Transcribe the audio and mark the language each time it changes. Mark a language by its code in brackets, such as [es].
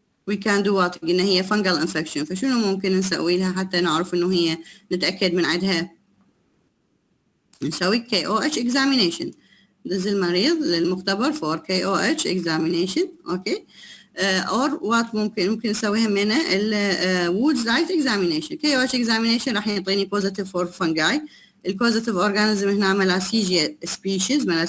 [en] we can do what؟ [ar] قلنا هي [en] fungal infection، [ar] فشنو ممكن نسوي لها حتى نعرف انه هي نتاكد من عندها؟ نسوي KOH examination. دز المريض للمختبر [en] for KOH examination. Okay. or what [ar] ممكن نسويها من [en] Woods light examination. KOH examination راح يعطيني positive for fungi. [ar] البوزيتيف اورجانيزم هنا ملاسيزيا species.